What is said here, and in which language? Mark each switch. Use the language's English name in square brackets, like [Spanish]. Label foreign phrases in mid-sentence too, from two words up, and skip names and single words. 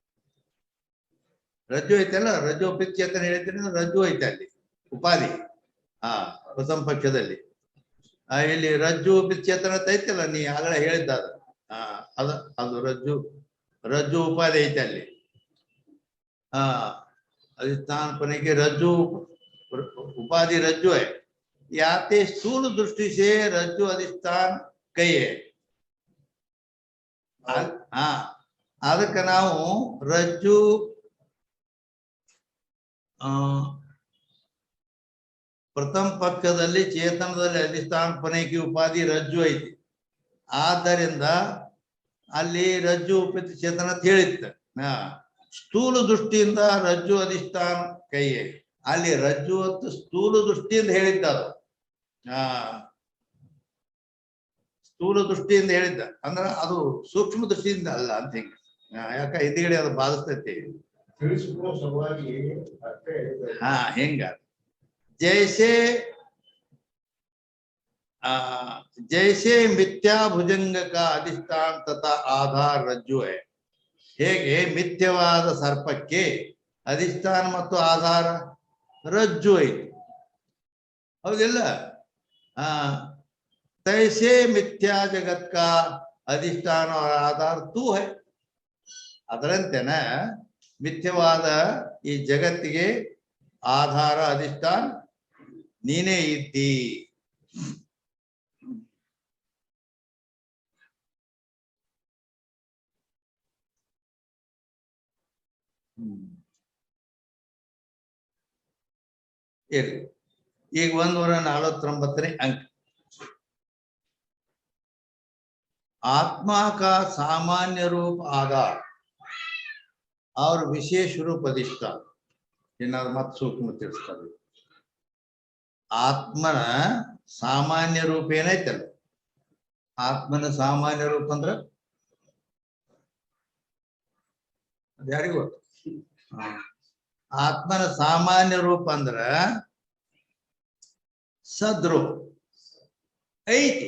[Kannada] ರಜ್ಜು ಐತಲ್ಲ, ರಜ್ಜು ಉಪಿತ್ ಚೇತನ ಹೇಳಿದ್ರೆ ರಜ್ಜು ಐತೆ ಅಲ್ಲಿ ಉಪಾಧಿ. ಪ್ರಥಮ ಪಕ್ಷದಲ್ಲಿ ಇಲ್ಲಿ ರಜ್ಜು ಉಪಿತ್ ಚೇತನ ಐತಲ್ಲ, ನೀ ಆಗಲೇ ಹೇಳಿದ್ದ ಅದು ರಜ್ಜು ಉಪಾಧಿ ಐತೆ ಅಲ್ಲಿ. [Hindi] अधिष्ठान पने के रज्जु उपाधि रज्जु है. याते स्थूल दृष्टि से रज्जु अधिष्ठान कई है. [Kannada] ಅದಕ್ಕೆ ನಾವು ರಜ್ಜು ಪ್ರಥಮ ಪಕ್ಷದಲ್ಲಿ ಚೇತನದಲ್ಲಿ ಅಧಿಷ್ಠಾನ ಪನೈಕಿ ಉಪಾಧಿ ರಜ್ಜು ಐತಿ. ಆದ್ದರಿಂದ ಅಲ್ಲಿ ರಜ್ಜು ಉಪಿತ ಚೇತನ ಅಂತ ಹೇಳಿತ್ತು. ಸ್ಥೂಲ ದೃಷ್ಟಿಯಿಂದ ರಜ್ಜು ಅಧಿಷ್ಠಾನ ಕೈ, ಅಲ್ಲಿ ರಜ್ಜು ಅಂತ ಸ್ಥೂಲ ದೃಷ್ಟಿಯಿಂದ ಹೇಳಿದ್ದ. ಅದು ಸ್ಥೂಲ ದೃಷ್ಟಿಯಿಂದ ಹೇಳಿದ್ದ ಅಂದ್ರ ಅದು ಸೂಕ್ಷ್ಮ ದೃಷ್ಟಿಯಿಂದ ಅಲ್ಲ ಅಂತ ಹಿಂಗ. ಯಾಕ ಹಿಂದಿಗಡೆ ಅದು ಬಾಧಿಸ್ತೈತಿ. [Hindi] ಹಿಂಗ जैसे मिथ्या भुजंग का अधिष्ठान तथा आधार रज्जु है. [Kannada] ಹೇಗೆ ಮಿಥ್ಯವಾದ ಸರ್ಪಕ್ಕೆ ಅಧಿಷ್ಠಾನ ಮತ್ತು ಆಧಾರ ರಜ್ಜು ಐತಿ, ಹೌದಿಲ್ಲ? [Hindi] तैसे मिथ्या जगत का अधिष्ठान और आधार तू है. [Kannada] ಅದರಂತೆನ ಮಿಥ್ಯವಾದ ಈ ಜಗತ್ತಿಗೆ ಆಧಾರ ಅಧಿಷ್ಠಾನ ನೀನೇ ಇದ್ದಿ. ಈಗ 149ನೇ अंक. [Hindi] आत्मा का सामान्य रूप आधार और विशेष रूप अधिष्ठान. [Kannada] ಏನಾದ್ರು ಮತ್ತೆ ಸೂಕ್ಷ್ಮ ತಿಳಿಸ್ತಾರೆ. ಆತ್ಮನ ಸಾಮಾನ್ಯ ರೂಪ ಏನೈತಲ್ಲ, ಆತ್ಮನ ಸಾಮಾನ್ಯ ರೂಪ ಅಂದ್ರ ಅದ ಯಾರಿಗೂ ಗೊತ್ತು. ಆತ್ಮನ ಸಾಮಾನ್ಯ ರೂಪ ಅಂದ್ರ ಸದ್ರೂಪ ಐತಿ.